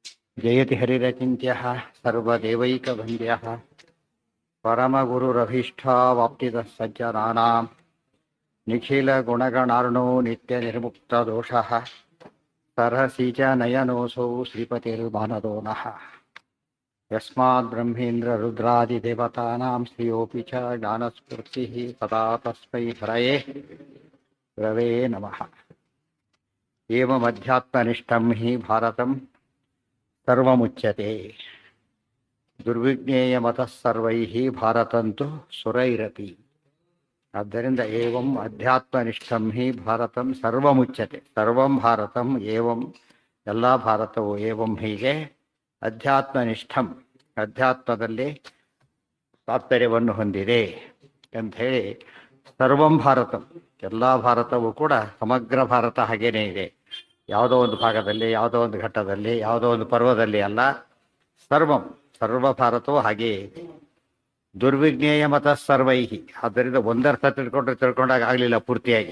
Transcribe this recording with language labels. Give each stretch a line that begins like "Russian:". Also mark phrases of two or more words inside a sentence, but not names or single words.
Sanskrit: ಜಯತಿ ಹರಿರಚಿಂತ್ಯಃ ಸರ್ವದೇವೈಕವಂದ್ಯಃ ಪರಮಗುರುರಭೀಷ್ಟಾವಾಪ್ತಿದಃ ಸಜ್ಜನಾನಾಂ ನಿಖಿಲಗುಣಗಣಾರ್ಣೋ ನಿತ್ಯನಿರ್ಮುಕ್ತದೋಷಃ ಸರ್ಹಸಿ ಚ ನಯನೋऽಸೌ ಶ್ರೀಪತಿರ್ಮಾನದೋ ನಃ ಯಸ್ಮಾದ್ಬ್ರಹ್ಮೇಂದ್ರರುದ್ರಾದಿದೇವತಾನಾಂ ಶ್ರಿಯೋऽಪಿ ಚ ಜ್ಞಾನಸ್ಫೂರ್ತಿಃ ಸದಾ ತಸ್ಮೈ ಹರಯೇ ರವೇ ನಮಃ. ಏವಮಧ್ಯಾತ್ಮನಿಷ್ಠಂ ಹಿ ಭಾರತಂ ಸರ್ವಮುಚ್ಯತೆ. ದುರ್ವಿಜ್ಞೇಯ ಮತಃ ಸರ್ವೈಃ ಭಾರತಂತು ಸುರೈರಪಿ. ಆದ್ದರಿಂದ ಏವಂ ಅಧ್ಯಾತ್ಮನಿಷ್ಠಂ ಹಿ ಭಾರತಂ ಸರ್ವಮುಚ್ಯತೆ. ಸರ್ವಂ ಭಾರತಂ ಏವಂ,
Kannada: ಎಲ್ಲ ಭಾರತವು ಏವಂ ಹೀಗೆ ಅಧ್ಯಾತ್ಮನಿಷ್ಠಂ, ಅಧ್ಯಾತ್ಮದಲ್ಲಿ ತಾತ್ಪರ್ಯವನ್ನು ಹೊಂದಿದೆ ಅಂತ ಹೇಳಿ
Sanskrit: ಸರ್ವಂ ಭಾರತಂ,
Kannada: ಎಲ್ಲ ಭಾರತವೂ ಕೂಡ ಸಮಗ್ರ ಭಾರತ ಹಾಗೇನೇ ಇದೆ. ಯಾವುದೋ ಒಂದು ಭಾಗದಲ್ಲಿ, ಯಾವುದೋ ಒಂದು ಘಟ್ಟದಲ್ಲಿ, ಯಾವುದೋ ಒಂದು ಪರ್ವದಲ್ಲಿ ಅಲ್ಲ, ಸರ್ವಂ, ಸರ್ವ ಭಾರತವು ಹಾಗೆಯೇ ಇದೆ.
Sanskrit: ದುರ್ವಿಜ್ಞೇಯ ಮತಃ ಸರ್ವೈಹಿ.
Kannada: ಆದ್ದರಿಂದ ಒಂದರ್ಥ ತಿಳ್ಕೊಂಡಾಗ ಆಗಲಿಲ್ಲ ಪೂರ್ತಿಯಾಗಿ.